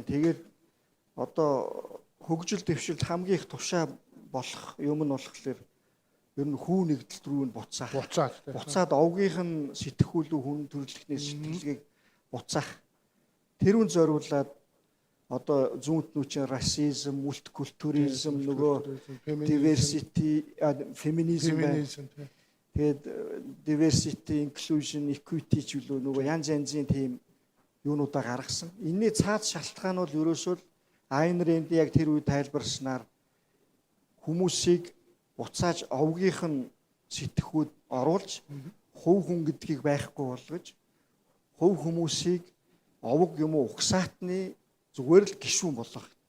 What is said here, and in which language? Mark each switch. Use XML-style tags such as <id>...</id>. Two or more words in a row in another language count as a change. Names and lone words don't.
<mn>Тэгээд одоо хөгжил дэвшилт хамгийн их тушаа болох юм нь болохоор ер нь хүү нэгдэлт рүү нь буцаад овгийнх нь сэтгхүүлүү хүн төрөлхтний сэтгэлгээг буцаах тэрүүн зориулаад одоо зүүнтнүүчийн расизм, мультикультуризм, нөгөө diversity, феминизм байна. Тэгээд</mn> <en>diversity, inclusion, equity</en> <mn>ч үлээ нөгөө янз янзын тийм юунуудаа гаргасан. Энэний цаад шалтгаан бол ерөөсөө Айн Рэнд яг тэр үед тайлбарснаар хүмүүсийг буцааж овгийнх нь сэтгхүүд оруулж хувь хүн гэдгийг байхгүй болгож хувь хүмүүсийг овг юм уу угсаатны зүгээр л гишүүн болгох.</mn>